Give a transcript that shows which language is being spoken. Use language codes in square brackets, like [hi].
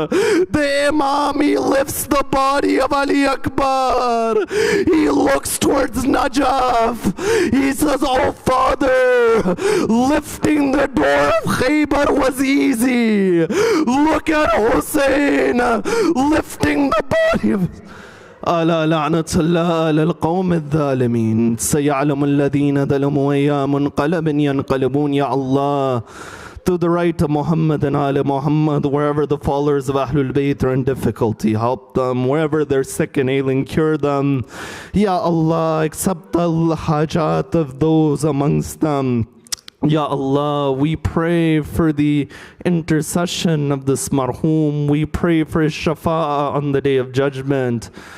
[en] The Imam, he lifts the body of Ali Akbar. He looks towards Najaf. He says, "Oh father, lifting the door of Khaybar was easy. Look at Hussein lifting the body of..." [ar] ألا لعنة الله على القوم الظالمين سيعلم الذين ظلموا أي منقلب ينقلبون. [en] Ya Allah, to the right of Muhammad and Ali Muhammad, wherever the followers of Ahlul Bayt are in difficulty, help them. Wherever they're sick and ailing, cure them. Ya Allah, accept the hajat of those amongst them. Ya Allah, we pray for the intercession of this marhum. We pray for his shafa'ah on the day of judgment.